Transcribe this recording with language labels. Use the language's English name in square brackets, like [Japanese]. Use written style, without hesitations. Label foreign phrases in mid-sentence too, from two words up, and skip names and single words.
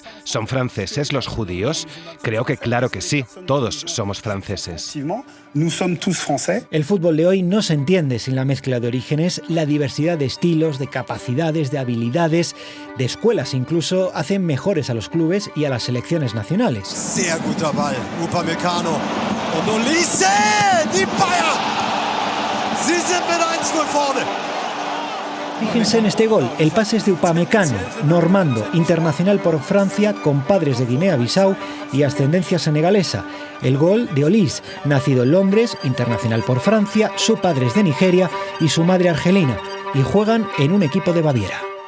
[Spanish] ¿Son franceses los judíos? Creo que claro que sí, todos somos franceses. El fútbol de hoy no se entiende sin la mezcla de orígenes, la diversidad de estilos, de capacidades, de habilidades, de escuelas incluso, hacen mejores a los clubes y a las selecciones nacionales. [German] Sehr guter Ball, Upamecano und Olise, die Bayern! Sie sind mit 1-0 vorne. [Spanish] Fíjense en este gol, el pase es de Upamecano, normando, internacional por Francia, con padres de Guinea-Bissau y ascendencia senegalesa. El gol de Olise, nacido en Londres, internacional por Francia, su padre es de Nigeria y su madre argelina, y juegan en un equipo de Baviera.